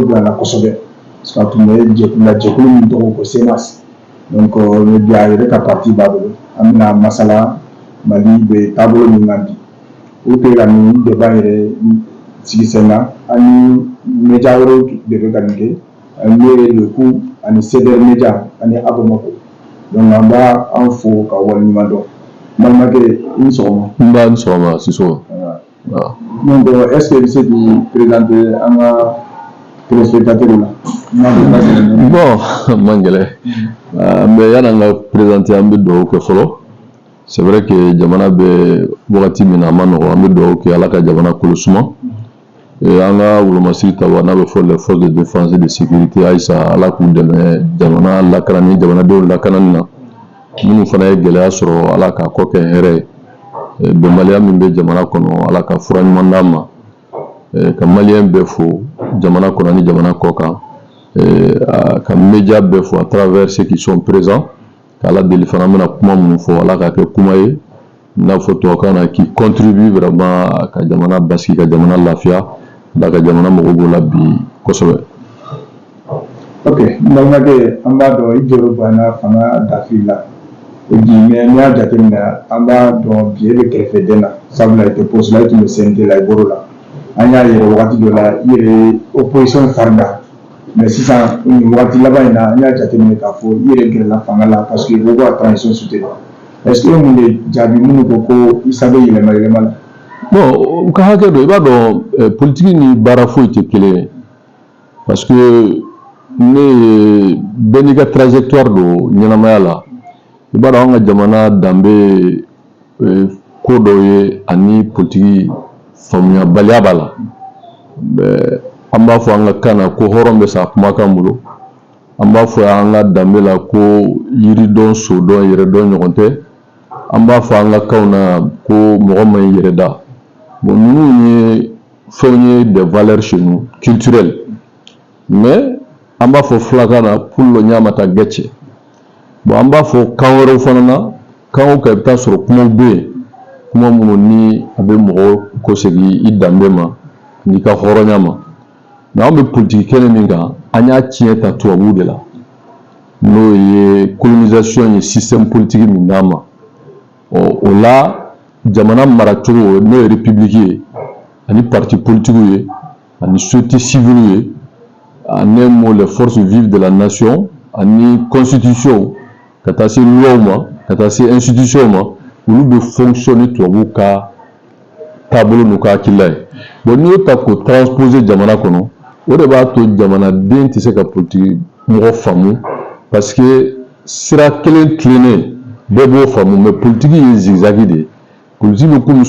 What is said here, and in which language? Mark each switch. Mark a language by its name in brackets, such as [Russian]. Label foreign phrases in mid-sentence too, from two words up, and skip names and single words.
[Bambara] bonya na kosɛbɛ [French] parce que [Bambara] a tun bɛ jɛkulu min tɔgɔ ko CEMAS donc ni bi a yɛrɛ ka parti b'a bolo an bɛna masala Mali bɛ taabolo min kan bi o tɛ ka nin débat yɛrɛ sigi sen kan ani média wɛrɛw de bɛ ka nin kɛ n'o ye Le Coup ani CDR Média ani Abamako donc an b'a an fo ka waleɲuman dɔn balimakɛ i ni sɔgɔma. N b'a ni sɔgɔma Siso. Donc [French] est-ce que [Bambara] i bɛ se k'i présenter an ka téléspectateurs la. Bon man gɛlɛn mais yan'an ka présenter an bɛ dugawu kɛ fɔlɔ [French] c'est vrai que [Bambara] jamana bɛ wagati min na a ma nɔgɔn an bɛ dugawu kɛ Ala ka jamana kolo suma an ka wolomasiri ta wa n'a bɛ fɔ [French] les forces de défense et de sécurité [Bambara] halisa Ala k'u dɛmɛ jamana lakanani jamanadenw lakanani na minnu fana ye gɛlɛya sɔrɔ Ala k'a kɔ kɛ hɛrɛ ye bɛnbaliya min bɛ jamana kɔnɔ Ala ka fura ɲuman d'an ma ka maliyɛn bɛɛ fo jamana kɔnɔ ni jamana kɔ kan ka média bɛɛ fo [French] à travers ceux qui sont présents [Bambara] k'Ala deli fana an bɛna kuma minnu fɔ Ala k'a kɛ kuma ye i n'a fɔ tubabukan na [French] qui contribue vraiment [Bambara] ka jamana basigi ka jamana lafiya da ka jamana mago b'o la bi kosɛbɛ. Ok n balimakɛ an b'a dɔn i jɔyɔrɔ bonyana fanga dafiri la bi mais n'i y'a jateminɛ an b'a dɔn bi e bɛ kɛrɛfɛden na sabula i tɛ poste la i tun bɛ CNT la i bɔr'o la an y'a yɛrɛ wagati dɔ la i yɛrɛ ye opposition farida mais sisan nin wagati laban in na an y'a jateminɛ k'a fɔ i yɛrɛ gɛrɛla fanga la [French] parce que [Bambara] i ko ka transition soutenir [French] est-ce que [Bambara] mun de jaabi minnu ko ko Isa bɛ yɛlɛma yɛlɛma la. Bon u ka hakɛ dɔ i b'a dɔn politique ni baara foyi tɛ kelen ye [French] parce que [Bambara] ne ye bɛɛ n'i ka trajectoire don ɲɛnamaya la i b'a dɔn an ka jamana danbe ko dɔw ye ani politique faamuyabaliya b'a la an b'a fɔ an ka kan na ko hɔrɔn bɛ sa kumakan bolo an b'a fɔ an ka danbe la ko yiridɔn sodɔn yɛrɛdɔn ɲɔgɔn tɛ an b'a fɔ an ka kanw na ko mɔgɔ ma ɲi yɛrɛ da bon ninnu ye fɛnw ye [French] des valeurs chez nous culturelles [Bambara] mais an b'a fɔ filakan na pullo ɲamata gɛcɛ bon an b'a fɔ kan wɛrɛw fana na kan o kan i bɛ taa sɔrɔ kumaw bɛ yen kuma minnu ni a bɛ mɔgɔ kɔsegin i danbe ma n'i ka hɔrɔnya ma mais an bɛ politique kɛnɛ min kan an y'a tiɲɛ ta tubabuw de la n'o ye colonisation ye système politique min d'an ma o la jamana maracogo n'o ye république ye ani parti politique ye ani société civile ye [French] en un mot les forces vives de la nation [Bambara] ani constitution ka taa se loi ma ka taa se institution ma olu bɛ fonctionner tubabuw ka taabolo n'u ka hakilila ye bon n'i y'o ta k'o transposer jamana kɔnɔ o de b'a to jamanaden tɛ se ka politique mɔgɔ faamu [French] parce que [Bambara] sira kelen tilennen bɛɛ b'o faamu mais politique ye zigzag de ye politique bɛ komi